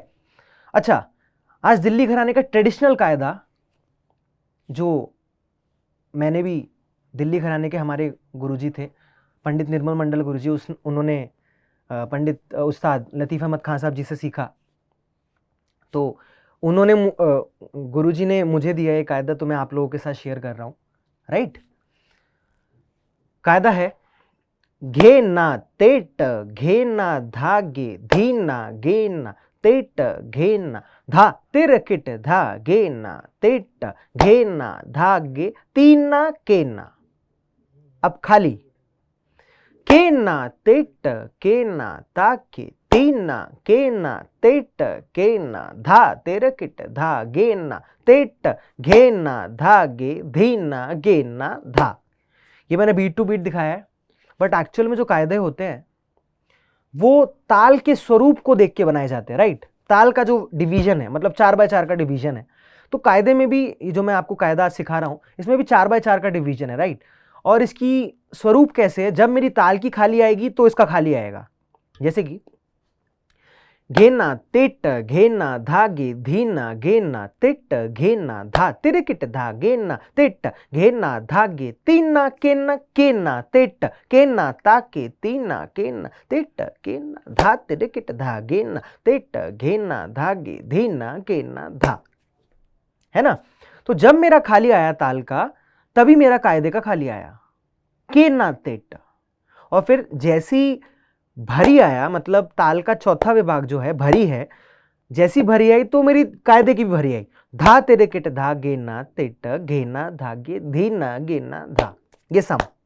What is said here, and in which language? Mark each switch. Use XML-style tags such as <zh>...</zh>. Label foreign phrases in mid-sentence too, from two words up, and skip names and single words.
<hi>अच्छा, आज दिल्ली घराने का ट्रेडिशनल कायदा जो मैंने भी दिल्ली घराने के हमारे गुरुजी थे, पंडित निर्मल मंडल गुरुजी, उन्होंने पंडित उस्ताद लतीफ़ अहमद खान साहब जी से सीखा। तो उन्होंने गुरुजी ने मुझे दिया ये कायदा, तो मैं आप लोगों के साथ शेयर कर रहा हूँ, राइट। कायदा है, घेना तेट घेना धागे धीना गेना तेट घेना धा तिरकिट धा गेना तेट घेना धागे तीना केना। अब खाली केना तेट केना ताके तीना केना तेट केना धा तिरकिट धा गेना तेट घेना धागे धीना गेना धा। ये मैंने</hi> <en>beat to beat</en> <hi>दिखाया है,</hi> <en>but actual</en> <hi>में जो कायदे होते हैं वो ताल के स्वरूप को देख के बनाए जाते हैं, राइट। ताल का जो डिवीजन है, मतलब 4x4 का डिवीजन है, तो कायदे में भी ये जो मैं आपको कायदा आज सिखा रहा हूं इसमें भी 4x4 का डिवीजन है, राइट। और इसकी स्वरूप कैसे है, जब मेरी ताल की खाली आएगी तो इसका खाली आएगा। जैसे कि घेना तेट घेना धागे धीना गेना तेट घेना धा तिरकिट धा गेना तेट घेना धागे तीना केना केना तेट केना ताके तीना केना तेट केना धा तिरकिट धा गेना तेट घेना धागे धीना केना धा, है ना। तो जब मेरा खाली आया ताल का, तभी मेरा कायदे का खाली आया, केना तेट। और फिर जैसी भरी आया, मतलब ताल का चौथा विभाग जो है भरी है, जैसी भरी आई तो मेरी कायदे की भी भरी आई, धा तेरे किट धा गेना तेट घेना धागे धीना गेना धा, ये सम।</hi>